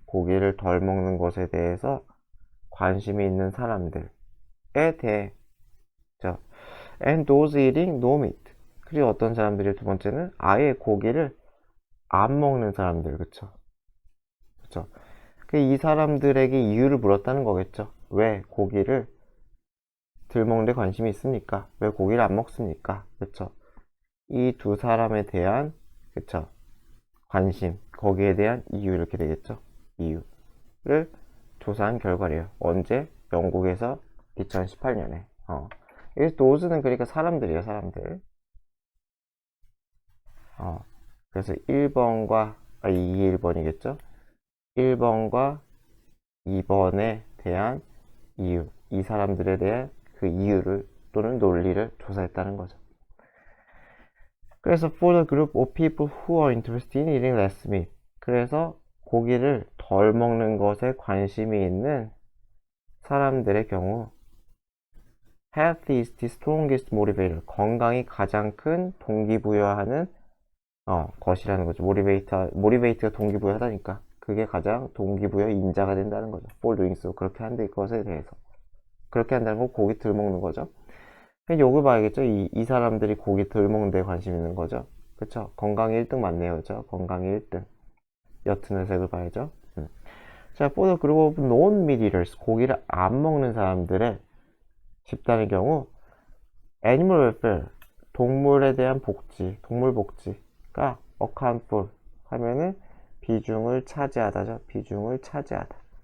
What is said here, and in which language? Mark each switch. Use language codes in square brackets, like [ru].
[ko] 고기를 덜 먹는 것에 대해서 관심이 있는 사람들에 대해. [en] 자, and those eating no meat. [ko] 그리고 어떤 사람들이 두 번째는 아예 고기를 안 먹는 사람들, 그쵸? 그쵸? 이 사람들에게 이유를 물었다는 거겠죠. 왜 고기를 덜 먹는데 관심이 있습니까? 왜 고기를 안 먹습니까? 그쵸? 이 두 사람에 대한, 그쵸? 관심, 거기에 대한 이유 이렇게 되겠죠. 이유를 조사한 결과래요. 언제? 영국에서 2018년에. 여기서 도즈는 그러니까 사람들이에요, 사람들. 그래서 1번과 1번이겠죠? 1번과 2번에 대한 이유, 이 사람들에 대한 그 이유를 또는 논리를 조사했다는 거죠. [en] 그래서 for the group of people who are interested in eating less meat. [ko] 그래서 고기를 덜 먹는 것에 관심이 있는 사람들의 경우 [en] health is the strongest motivator. [ko] 건강이 가장 큰 동기부여하는 것이라는 거죠. 모티베이트가 동기부여하다니까 그게 가장 동기부여 인자가 된다는 거죠. [en] for doing so. [ko] 그렇게 한데 것에 대해서 그렇게 한다는 건 고기 덜 먹는 거죠. 요걸 봐야겠죠. 이 사람들이 고기 덜 먹는 데 관심 있는 거죠. 그쵸? 건강이 1등 맞네요. 그죠? 건강이 1등. 옅은 회색을 봐야죠. [en] 자, for the group of non-meat eaters. [ko] 고기를 안 먹는 사람들의 집단의 경우 animal welfare. 동물에 대한 복지, 동물 복지가 account for 하면은 비중을 차지하다죠. 비중을 차지하다.